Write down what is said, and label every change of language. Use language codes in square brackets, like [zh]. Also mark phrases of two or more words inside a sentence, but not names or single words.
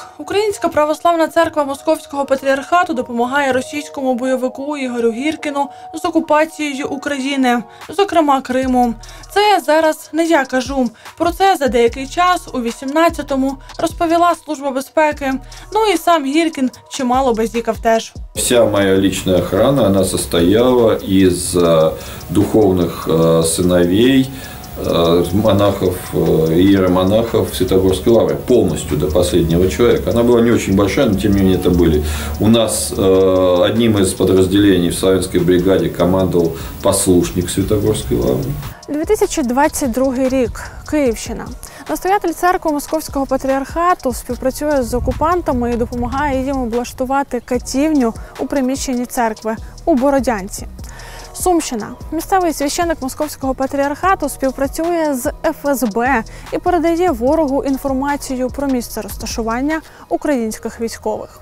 [uk] Українська православна церква Московського патріархату допомагає російському бойовику Ігорю Гіркіну з окупацією України, зокрема Криму. Це зараз не я кажу. Про це за деякий час, у 18-му, розповіла Служба безпеки. Ну і сам Гіркін чимало базікав теж. [ru] Вся моя личная охрана, она состояла из духовных сыновей монахов, иеромонахов Святогорской лавры, полностью до последнего человека. Она была не очень большая, но тем не менее это были. У нас одним из подразделений в Савинской бригаде командовал послушник Святогорской лавры. [uk] 2022 рік. Київщина. Настоятель церкви Московського патріархату співпрацює з окупантами і допомагає їм облаштувати катівню у приміщенні церкви у Бородянці. Сумщина. Місцевий священик Московського патріархату співпрацює з ФСБ і передає ворогу інформацію про місце розташування українських військових.